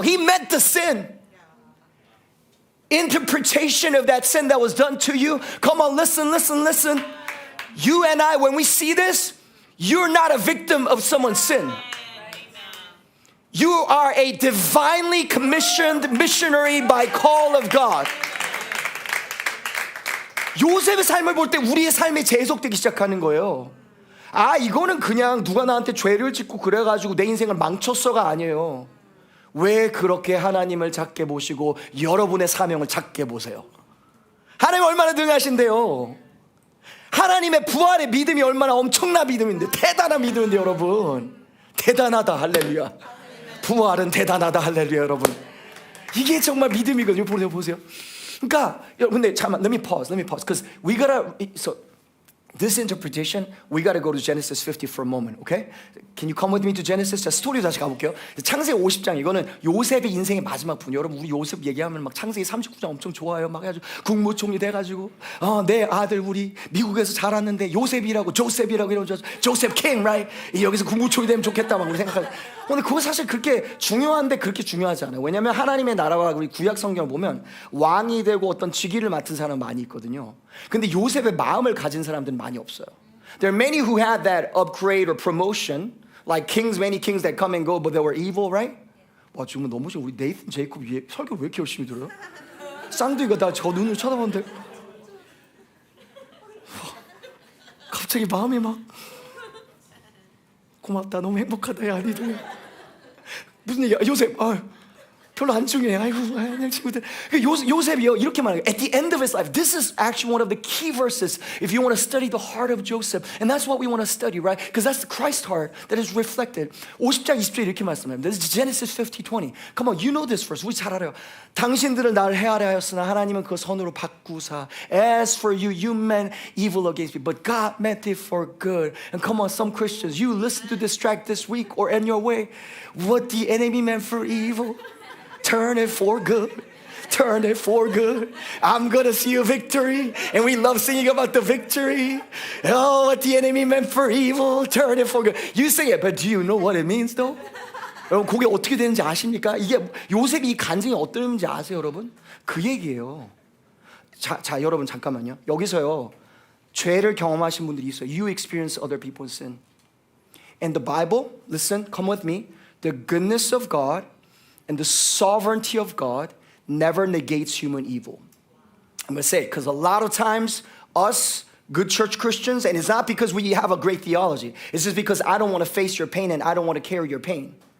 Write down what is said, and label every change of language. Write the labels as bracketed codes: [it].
[en] He meant the sin. Interpretation of that sin that was done to you. Come on, listen. You and I, when we see this, you're not a victim of someone's sin. You are a divinely commissioned missionary by call of God. [ko] 요셉의 삶을 볼 때 우리의 삶이 재해석되기 시작하는 거예요. 이거는 그냥 누가 나한테 죄를 짓고 그래가지고 내 인생을 망쳤어가 아니에요. 왜 그렇게 하나님을 작게 보시고 여러분의 사명을 작게 보세요? 하나님 얼마나 능하신데요. 하나님의 부활의 믿음이 얼마나 엄청난 믿음인데, 대단한 믿음인데 여러분, 대단하다 할렐루야. 부활은 대단하다 할렐루야 여러분. 이게 정말 믿음이거든요. 보세요. 그러니까 근데 잠깐만, [en] let me pause because we gotta this interpretation, we got to go to Genesis 50 for a moment, okay? Can you come with me to Genesis? [ko] 자, 스토리 다시 가볼게요. 창세기 50장, 이거는 요셉의 인생의 마지막 분. 여러분, 우리 요셉 얘기하면 막 창세기 39장 엄청 좋아요. 막 해가지고 국무총리 돼가지고, 내 아들 우리 미국에서 자랐는데 요셉이라고, 조셉이라고 이러면서 조셉 킹, right? 여기서 국무총리 되면 좋겠다 막 우리 생각하죠. 근데 그거 사실 그렇게 중요한데 그렇게 중요하지 않아요. 왜냐하면 하나님의 나라와 우리 구약 성경을 보면 왕이 되고 어떤 직위를 맡은 사람 많이 있거든요. 근데 요셉의 마음을 가진 사람들은 많이 없어요. [en] There are many who had that upgrade or promotion, like kings, many kings that come and go, but they were evil, right? [ko] 와, 지금 너무 우리 네이튼 제이콥 설교 왜 이렇게 열심히 들어요? 쌍둥이가 다 저 눈을 쳐다보는데 갑자기 마음이 막 고맙다, 너무 행복하다, 야 니들 무슨 얘기야? 요셉, 별로 안 중요해. 그냥 친구들. 요셉이요 이렇게 말해요. [en] At the end of his life, this is actually one of the key verses if you want to study the heart of Joseph, and that's what we want to study, right? Because that's the Christ heart that is reflected. [ko] 50장 20절 이렇게 말씀합니다. [en] This is Genesis 50:20. Come on, you know this verse. [ko] 우리 잘 알아요. 당신들을 나를 해하려 하였으나 하나님은 그 선으로 바꾸사. [en] As for you, you meant evil against me, but God meant it for good. And come on, some Christians, you listen to this track this week or in your way. What the enemy meant for evil, turn it for good. Turn it for good. I'm gonna see a victory. And we love singing about the victory. Oh, what the enemy meant for evil, turn it for good. You say it, but do you know what it means though? [ko] 여러분, 그게 어떻게 되는지 아십니까? 이게 요셉이 이 간증이 어떠는지 아세요, 여러분? 그 얘기예요. 자, 여러분 잠깐만요. 여기서요, 죄를 경험하신 분들이 있어요. [en] You experience other people's sin. And the Bible, listen, come with me. The goodness of God and the sovereignty of God never negates human evil. I'm going to say it because a lot of times us good church Christians, and it's not because we have a great theology, it's just because I don't want to face your pain and I don't want to carry your pain.